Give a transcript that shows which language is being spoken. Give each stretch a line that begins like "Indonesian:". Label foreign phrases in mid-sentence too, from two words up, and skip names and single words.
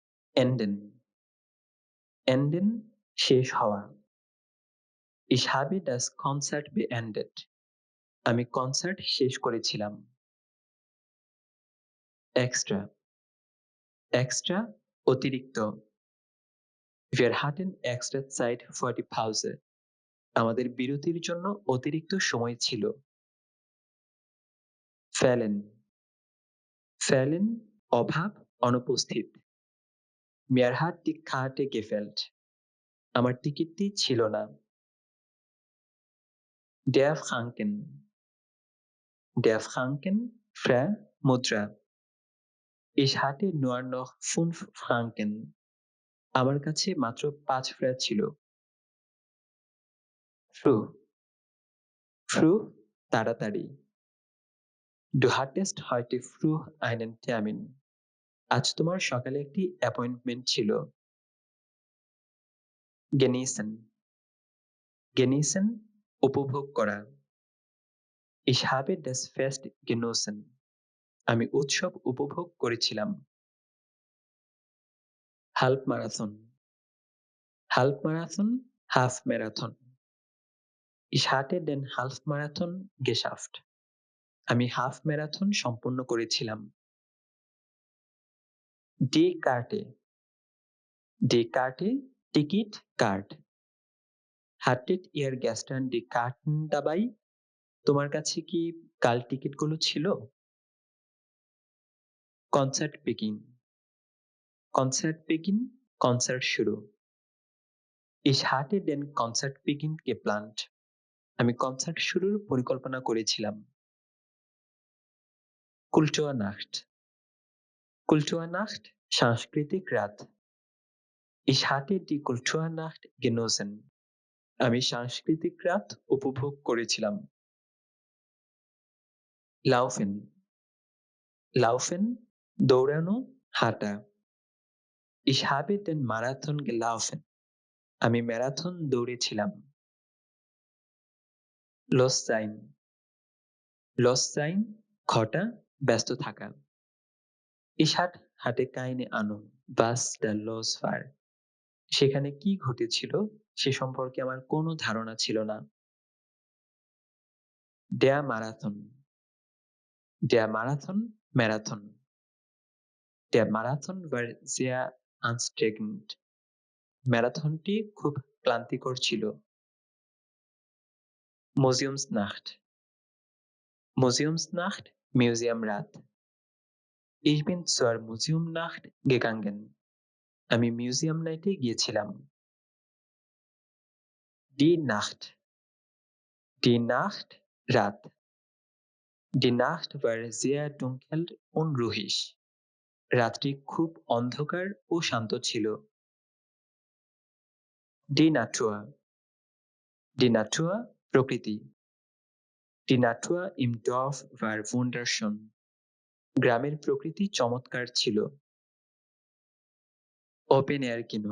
German: enden. enden
Bangla: শেষ হওয়া।
German: Ich habe das Konzert beendet.
Bangla: আমি কনসার্ট শেষ করেছিলাম। extra. extra অতিরিক্ত।
German: Wir hatten extra Zeit für die Pause.
Bangla: আমাদের বিরতির জন্য অতিরিক্ত সময় ছিল।
German: fehlen. fehlen
Bangla: অভাব, অনুপস্থিত।
German: Mir hat die Karte gefehlt.
Bangla: আমার টিকিটটি ছিল না।
German: Der Franken. Der Franken franc মুদ্রা। Ich hatte nur noch 5 Franken.
Bangla: আমার কাছে মাত্র 5 ফ্র্যাঁ ছিল। früh. früh তাড়াতাড়ি।
German: Du hattest heute früh einen Termin.
Bangla: আজ তোমার সকালে একটি অ্যাপয়েন্টমেন্ট ছিল।
German: genießen. genießen
Bangla: উপভোগ করা।
German: Ich habe das Fest genossen.
Bangla: আমি উৎসব উপভোগ করেছিলাম। Halbmarathon. Halbmarathon হাফ ম্যারাথন।
German: Ich hatte den Halbmarathon geschafft.
Bangla: আমি হাফ ম্যারাথন সম্পূর্ণ করেছিলাম।
German: Die Karte. Die Karte
Bangla: টিকিট কার্ড।
German: Hattet ihr gestern die Karten dabei?
Bangla: তোমার কাছে কি কাল টিকিটগুলো ছিল?
German: Concert begin. Concert begin
Bangla: কনসার্ট শুরু।
German: Ich hatte den Konzertbeginn geplant.
Bangla: আমি কনসার্ট শুরুর পরিকল্পনা করেছিলাম।
German: Kulturnacht. Kulturnacht
Bangla: সাংস্কৃতিক রাত।
German: Ich hatte die Kulturnacht genossen.
Bangla: আমি সাংস্কৃতিক রাত উপভোগ করেছিলাম।
German: Laufen. Laufen
Bangla: দৌড়ানো, হাঁটা।
German: Ich habe den Marathon gelaufen.
Bangla: আমি ম্যারাথন দৌড়েছিলাম।
German: Los sein. Los sein
Bangla: ঘটা, ব্যস্ত থাকা।
German: Ich hatte keine Ahnung, was da los war.
Bangla: সেখানে কি ঘটেছিল সে সম্পর্কে আমার কোনো ধারণা ছিল না।
German: Der Marathon. Der Marathon ম্যারাথন। Der Marathon war sehr anstrengend.
Bangla: ম্যারাথনটি খুব ক্লান্তিকর ছিল।
German: Museumsnacht. Museumsnacht
Bangla: মিউজিয়াম রাত।
German: Ich bin zur Museumnacht gegangen.
Bangla: আমি মিউজিয়াম নাইটে গিয়েছিলাম।
German: Die Nacht. Die Nacht রাত। Die Nacht war sehr dunkel und ruhig.
Bangla: রাতটি খুব অন্ধকার ও শান্ত ছিল।
German: Die Natur. Die Natur প্রকৃতি। Die Natur im Dorf war wunderschön.
Bangla: গ্রামের প্রকৃতি চমৎকার ছিল।
German: Open Air Kino.